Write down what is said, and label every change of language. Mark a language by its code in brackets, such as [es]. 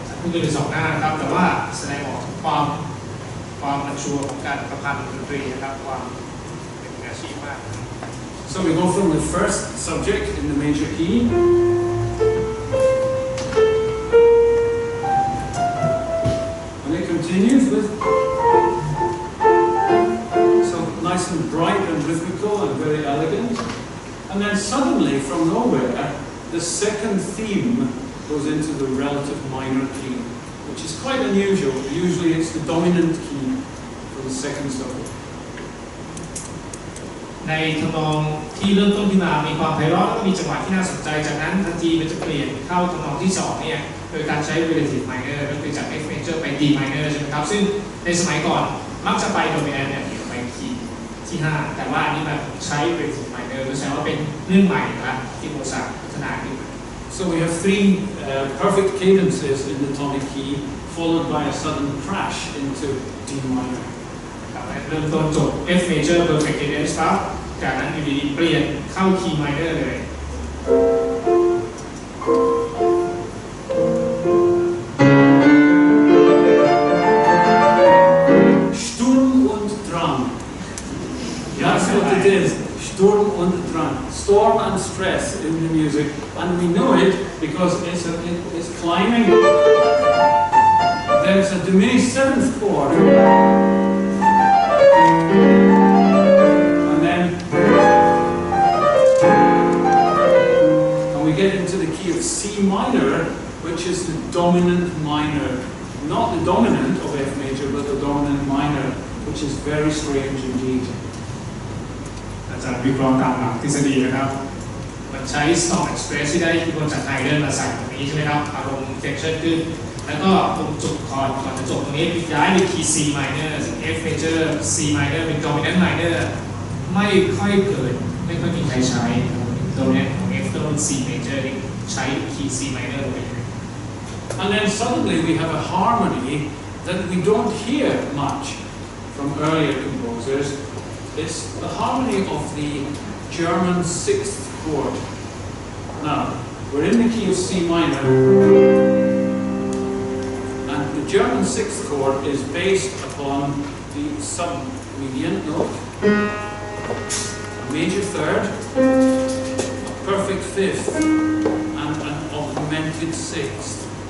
[th] นี่คือ2หน้านะครับแต่ว่าแสดงออกความมันชัวร์ของการประพันธ์ดนตรีนะครับความเป็นมืออาชีพมาก [en] So we go from the first subject in the major key. And it continues with so nice and bright and rhythmical and very elegant. And then suddenly, from nowhere, the second theme goes into the relative minor key, which is quite unusual. Usually it's the dominant key for the second solo. [th] ในทำนองที่เริ่มต้นขึ้นมามีความไพเราะและมีจังหวะที่น่าสนใจจากนั้นทันทีมันจะเปลี่ยนเข้าทำนองที่2เนี่ยโดยการใช้ relative minor ก็คือจาก F major ไป D minor ใช่ไหมครับซึ่งในสมัยก่อนมักจะไป dominant เนี่ยไปคีย์ที่5แต่ว่าอันนี้มันใช้ relative minor ก็แสดงว่าเป็นเรื่องใหม่นะที่โมซาร์ทพัฒนาขึ้น [en] So we have three perfect cadences in the tonic key, followed by a sudden crash into D minor. [th] เริ่มต้นจบ F major perfect cadence ครับจากนั้นอยู่ดีๆเปลี่ยนเข้า key minor เลย [en] Sturm und Drang. That's what it is. Sturm und Drang. Storm and stress in the music, and we know it because it's climbing. There's a diminished seventh chord. We get into the key of C minor, which is the dominant minor. Not the dominant of F major, but the dominant minor, which is very strange indeed. [th] อาจารย์วิเคราะห์ตามหลักทฤษฎีนะครับมันใช้ Storm Express ที่ได้อิทธิพลจากไฮเดนมาใส่ตรงนี้ใช่ไหมครับอารมณ์เทนชั่นขึ้นแล้วก็ตรงจุดคอร์ดก่อนจะจบตรงนี้ย้ายไปคีย์ C minor F major C minor เป็น dominant minor ไม่ค่อยเกิดไม่ค่อยมีใครใช้dominant ของ F ต้น C major ใช้คีย์ C minor ไป [en] And then suddenly we have a harmony that we don't hear much from earlier composers. It's the harmony of the German sixth chord. Now, we're in the key of C minor, and the German sixth chord is based upon the sub-median note, a major third, a perfect fifth, and an augmented sixth.